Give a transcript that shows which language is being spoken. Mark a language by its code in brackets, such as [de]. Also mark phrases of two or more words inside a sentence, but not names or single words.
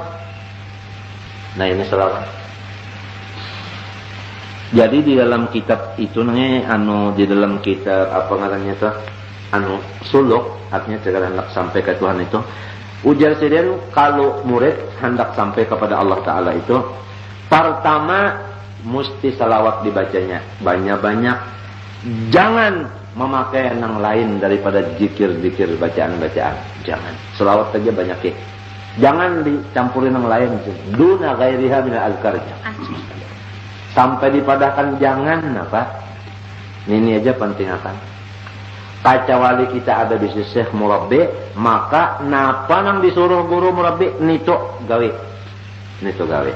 [id] Nah ini salawat. Jadi di dalam kitab itu namanya di dalam kitab apa ngarannya tuh suluk, artinya segala hendak sampai ke Tuhan itu. Ujar sendiri kalau murid hendak sampai kepada Allah Ta'ala itu, pertama mesti salawat dibacanya banyak-banyak. Jangan memakai yang lain daripada zikir-zikir bacaan-bacaan. Jangan. Salawat saja banyak ya. Jangan dicampurin yang lain. [ar] Duna ghairiha minal azkar. [id] Sampai dipadahkan jangan apa? Ini aja penting akan. [bjn] Kacawali kita ada bisnis syekh murabbi, maka napa nang disuruh guru murabbi nito gawe. Nito gawe.